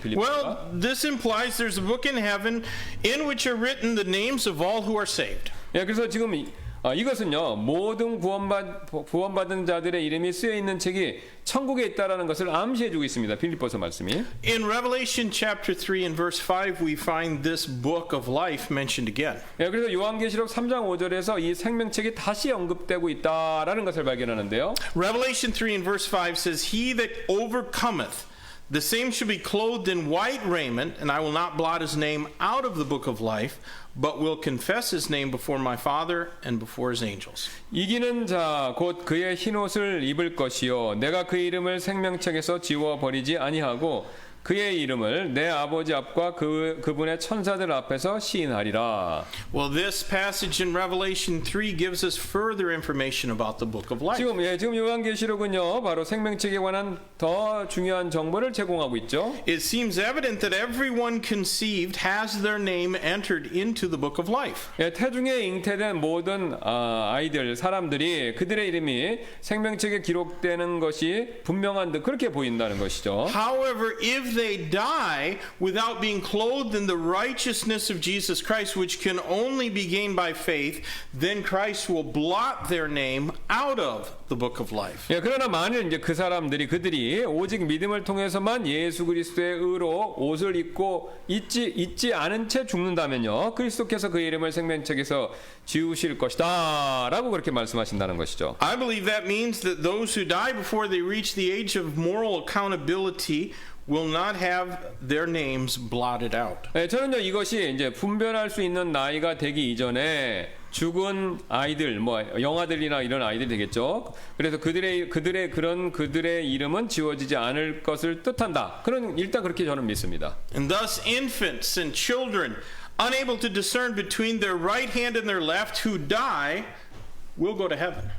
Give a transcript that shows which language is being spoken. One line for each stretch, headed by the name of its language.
Korean: 빌립보가.
English: Well, this implies there's a book in heaven in which are written the names of all who are saved.
Korean: 예, 그래서 지금 이것은요 모든 구원받은 자들의 이름이 쓰여 있는 책이 천국에 있다라는 것을 암시해주고 있습니다. 빌립보서 말씀이.
English: In Revelation chapter 3 and verse 5 we find this book of life mentioned again.
Korean: 예, 그래서 요한계시록 3장 5절에서 이 생명책이 다시 언급되고 있다라는 것을 발견하는데요.
English: Revelation 3 and verse 5 says, He that overcometh, the same shall be clothed in white raiment, and I will not blot his name out of the book of life, but will confess his name before my Father and before his angels.
Korean: 이기는 자 곧 그의 흰옷을 입을 것이요 내가 그 이름을 생명책에서 지워 버리지 아니하고 그의 이름을 내 아버지 앞과 그분의 천사들 앞에서 시인하리라.
English: Well, this passage in Revelation 3 gives us further information about the book of life.
Korean: 지금 요한계시록은요 바로 생명책에 관한 더 중요한 정보를 제공하고 있죠.
English: It seems evident that everyone conceived has their name entered into the book of life.
Korean: 예, 태중에 잉태된 모든 아이들 사람들이 그들의 이름이 생명책에 기록되는 것이 분명한 듯 그렇게 보인다는 것이죠.
English: However, if they die without being clothed in the righteousness of Jesus Christ, which can only be gained by faith, then Christ will blot their name out of the book of life.
Korean: 예, 그러나 만일 이제 그들이 오직 믿음을 통해서만 예수 그리스도의 의로 옷을 입고 잊지 않은 채 죽는다면요, 그리스도께서 그 이름을 생명책에서 지우실 것이다라고 그렇게 말씀하신다는 것이죠.
English: I believe that means that those who die before they reach the age of moral accountability will not have their names blotted out.
Korean: 네, 저는요 이것이 이제 분별할 수 있는 나이가 되기 이전에 죽은 아이들, 뭐 영아들이나 이런 아이들이 되겠죠. 그래서 그들의 이름은 지워지지 않을 것을 뜻한다. 일단 그렇게 저는 믿습니다.
English: And thus infants and children unable to discern between their right hand and their left who die will go to heaven.